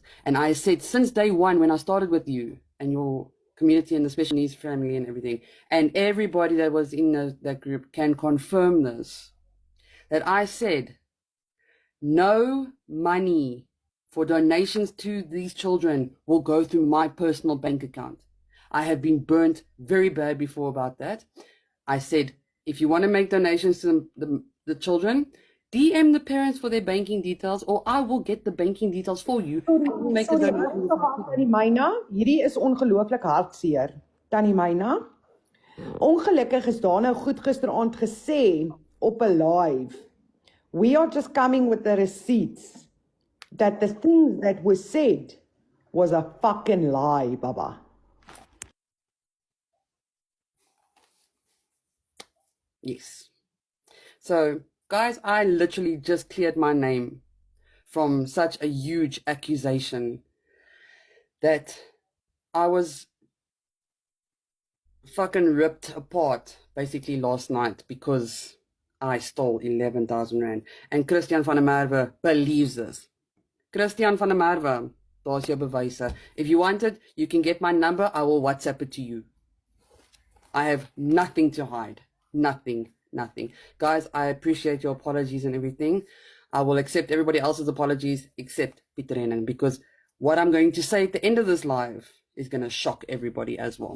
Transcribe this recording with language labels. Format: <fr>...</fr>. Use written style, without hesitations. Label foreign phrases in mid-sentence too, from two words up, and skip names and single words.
<en>And I said since day one when I started with you and your community and the special needs family and everything, and everybody that was in that group can confirm this, that I said no money for donations to these children will go through my personal bank account. I have been burnt very bad before about that. I said, if you want to make donations to the children, DM the parents for their banking details, or I will get the banking details for you. Make the donation.</en> <af>Tannie Myna, hierdie is ongelooflik hartseer. Tannie Myna, ongelukkig is daar nou goed gisteraand gesê op 'n live.</af> <en>We are just coming with the receipts that the things that were said was a fucking lie, Baba. Yes. So, guys, I literally just cleared my name from such a huge accusation that I was fucking ripped apart basically last night because I stole 11,000 rand. And Christian van der Merwe believes this.</en> <af>Christian van der Merwe, daar's jou bewyse.</af> <en>If you want it, you can get my number. I will WhatsApp it to you. I have nothing to hide. Nothing. Guys, I appreciate your apologies and everything. I will accept everybody else's apologies except Pieter Henning, because what I'm going to say at the end of this live is going to shock everybody as well.</en>